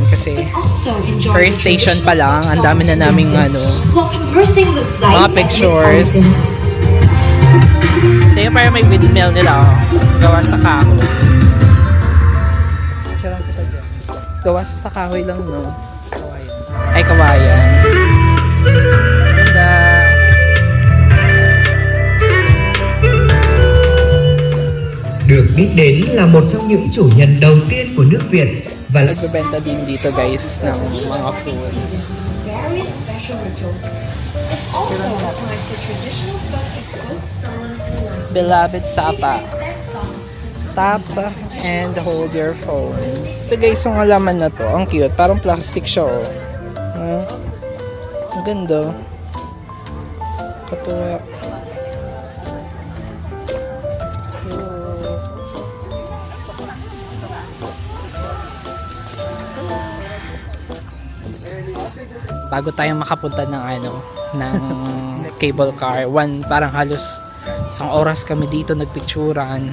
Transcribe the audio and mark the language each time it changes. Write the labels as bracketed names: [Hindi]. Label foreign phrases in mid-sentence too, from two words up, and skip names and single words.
[Filipino] Kasi [English] first station [Filipino] pa lang, ang dami na naming ano, mga pictures. Ito yung parang may windmill nila, oh. Gawa sa kahoy. Gawa siya sa kahoy lang, no? Kawayan. Ay, kawayan. Ganda. [Vietnamese] Được biết đến là một trong những chủ nhân đầu tiên của nước Việt và là [Filipino] Nagbebenta din dito guys ng mga food. [English] It's also a time for traditional folk song and Beloved Sapa. Tap and hold your phone. [Filipino] Ito guys, yung halaman na to. Ang cute. Parang plastic siya, oh. Ang ganda. Katuwa. Bago tayo makapunta ng ano, ng [English] cable car, [Filipino] parang halos isang oras kami dito nagpicturan.